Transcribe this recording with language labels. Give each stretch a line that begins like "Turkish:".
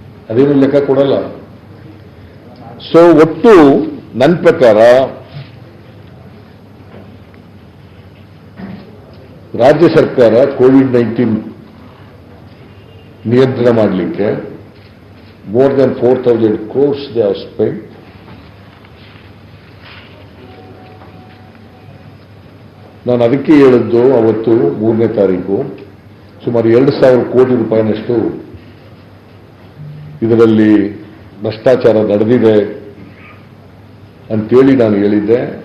Kannada: ಅದೇನು ಲೆಕ್ಕ ಕೊಡಲ್ಲ. ಸೊ ಒಟ್ಟು ನನ್ನ ಪ್ರಕಾರ ರಾಜ್ಯ ಸರ್ಕಾರ ಕೋವಿಡ್-19 ನಿಯಂತ್ರಣ ಮಾಡಲಿಕ್ಕೆ
English: more than 4,000 crores they have spent.
Kannada: ನಾನು ಅದಕ್ಕೆ ಹೇಳಿದ್ದು ಅವತ್ತು 3ನೇ ತಾರೀಕು ಸುಮಾರು 2,000 ಕೋಟಿ ರೂಪಾಯಿನಷ್ಟು ಇದರಲ್ಲಿ ಭ್ರಷ್ಟಾಚಾರ ನಡೆದಿದೆ ಅಂತೇಳಿ ನಾನು ಹೇಳಿದ್ದೆ.